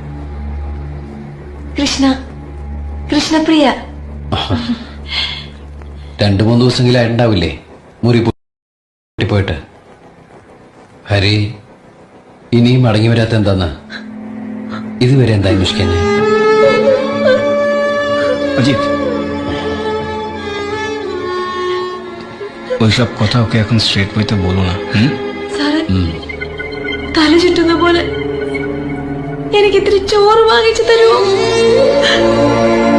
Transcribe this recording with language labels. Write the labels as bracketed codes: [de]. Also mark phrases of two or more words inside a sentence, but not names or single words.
[ml] കൃഷ്ണപ്രിയ. 2-3 ദിവസമെങ്കിലും ആയിട്ടുണ്ടാവില്ലേ മുറി പോയിട്ട്? ഹരി ഇനിയും മടങ്ങി വരാത്ത എന്താന്ന് ഇതുവരെ എന്താ അന്വേഷിക്കാന്? [bn] অজিত, ওইসব কথা ওকে এখন [en] straight way [bn] বলো না। [ml] സാറേ, തല ചുറ്റുന്ന പോലെ എനിക്ക് ഇത്തിരി ചോറ് വാങ്ങിച്ചു തരുമോ?